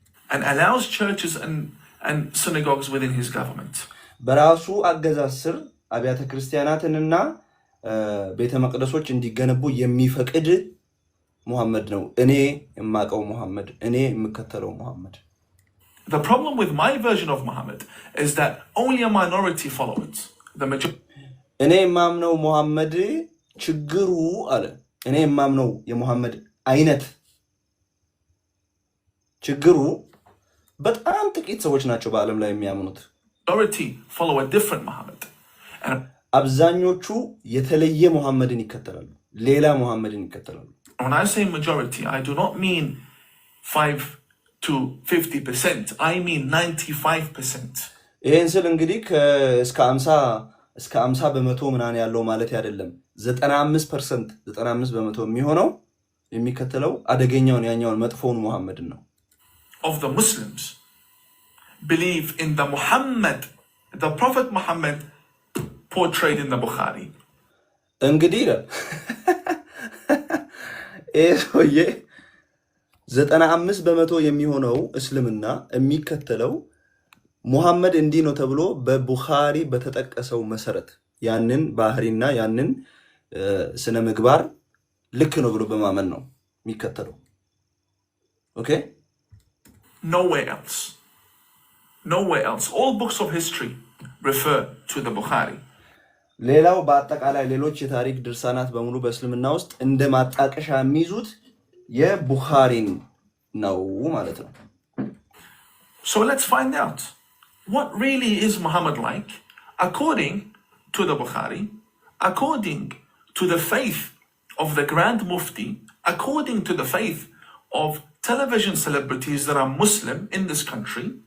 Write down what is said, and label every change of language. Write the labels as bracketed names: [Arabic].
[English] And allows churches and synagogues within his government. [Amharic] በራሱ አገዛዝ ስር አብያተ ክርስቲያናትንና ቤተ መቅደሶች እንዲገነቡ የሚፈቅድ ሙሐመድ ነው። እኔ የማቀው ሙሐመድ፣ እኔ የምከተለው ሙሐመድ። [English] The problem with my version of Muhammad is that only a minority follow it. The majority. [Amharic] እኔ የማምነው ሙሐመድ ችግሩ አለ። እኔ የማምነው የሙሐመድ አይነት ችግሩ በጣም ጥቂት ሰዎች ናቸው በአለም ላይ የሚያምኑት። [English] Majority follow a different Muhammad. [Amharic] አብዛኞቹ የተለየ ሙሐመድን ይከተላሉ፣ ሌላ ሙሐመድን ይከተላሉ። [English] When I say majority, I do not mean 5 to 50%. I mean 95%. [Amharic] ይሄን ስል እንግዲህ እስከ 50 በመቶ ምናምን ያለው ማለት አይደለም። 95% የሚሆነው የሚከተለው አደገኛውን ያኛውን መጥፎውን ሙሐመድን ነው። [English] Of the Muslims believe in the Muhammad, the Prophet Muhammad portrayed in the Bukhari. [Amharic] እንግዲህ ሰውዬ 95% የሚሆነው እስልምና የሚከተለው ሙሐመድ እንዲህ ነው ተብሎ በቡኻሪ በተጠቀሰው መሰረት ያንን ባህሪና ያንን ስነ ምግባር ልክ ነው ብሎ በማመን ነው የሚከተለው። ኦኬ [English] Nowhere else. Nowhere else. All books of history refer to the Bukhari. [Amharic] ሌላው በአጠቃላይ ሌሎች የታሪክ ድርሳናት በሙሉ በእስልምና ውስጥ እንደ ማጣቀሻ የሚይዙት የቡኻሪን ነው ማለት ነው። [English] So let's find out what really is Muhammad like according to the Bukhari, according to the faith of the Grand Mufti, according to the faith of television celebrities that are Muslim in this country.